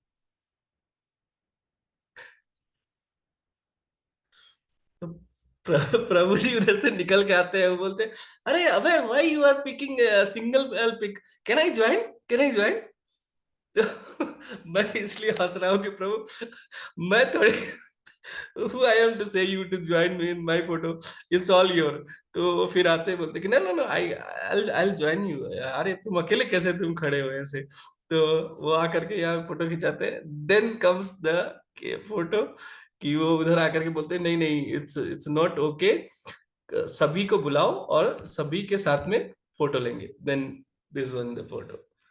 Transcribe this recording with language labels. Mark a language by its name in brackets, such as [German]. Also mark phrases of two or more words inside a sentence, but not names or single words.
[Hindi] तो प्रभु जी उधर से निकल के आते हैं, वो बोलते हैं, अरे अबे [English] why you are picking single pic, can I join, can I join? [Hindi] तो मैं इसलिए हंस रहा हूँ कि प्रभु, मैं थोड़ी [English] who I am to say you to join me in my photo, it's all your। [Hindi] तो वो फिर आते बोलते कि [English] no no no, I'll join you। [Hindi] अरे तुम अकेले कैसे तुम खड़े हो ऐसे? तो वो आकर के यहाँ फोटो खिंचाते हैं। [English] then comes the photo [Hindi] कि वो उधर आकर के बोलते हैं नहीं नहीं, [English] it's not okay, [Hindi] सभी को बुलाओ और सभी के साथ में फोटो लेंगे। [English] then this one the photo.